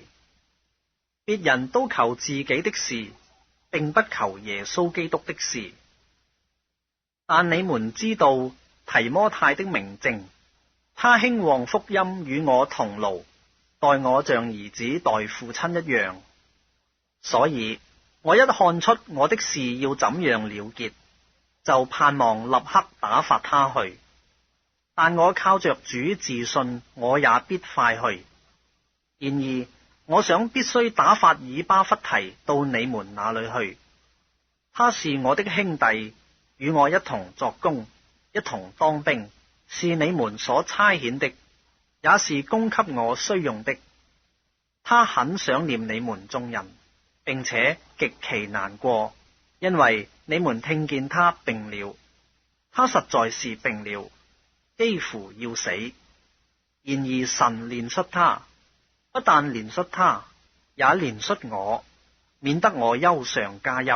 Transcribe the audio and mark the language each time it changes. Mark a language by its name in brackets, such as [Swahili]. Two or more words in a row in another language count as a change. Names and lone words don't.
[Chinese] 別人都求自己的事，並不求耶穌基督的事。但你們知道提摩太的明證，他興旺福音，與我同勞，待我像兒子待父親一樣。所以我一看出我的事要怎樣了結，就盼望立刻打發他去。但我靠着主自信，我也必快去。然而我想必須打發以巴弗提到你們那裏去，他是我的兄弟，與我一同作工，一同當兵，是你們所差遣的，也是供給我需用的。他很想念你們眾人，並且極其難過，因為你們聽見他病了，他實在是病了，幾乎要死。然而神憐恤他，不但憐恤他，也憐恤我，免得我憂上加憂。